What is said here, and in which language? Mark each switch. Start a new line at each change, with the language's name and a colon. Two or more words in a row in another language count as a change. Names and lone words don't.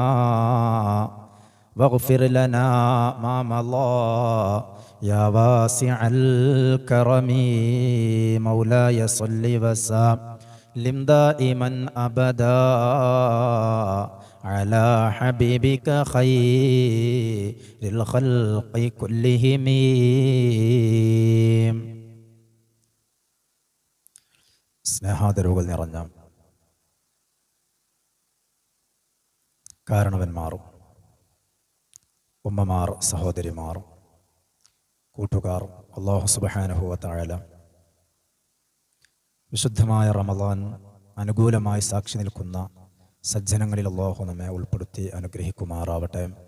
Arabic: واغفر لنا ما مضى يا واسع الكرم مولاي صل وسلم دائما أبدا على حبيبك خير الخلق كلهم.
Malayalam: സ്നേഹാദരവുകൾ നിറഞ്ഞ കാരണവന്മാരും ഉമ്മമാർ, സഹോദരിമാർ, കൂട്ടുകാർ, അല്ലാഹു
Arabic: سبحانه وتعالى
Malayalam: വിശുദ്ധമായ റമളാൻ അനുകൂലമായി സാക്ഷി നിൽക്കുന്ന സജ്ജനങ്ങളിൽ അല്ലാഹു നമ്മെ ഉൾപ്പെടുത്തി അനുഗ്രഹിക്കുമാറാവട്ടെ.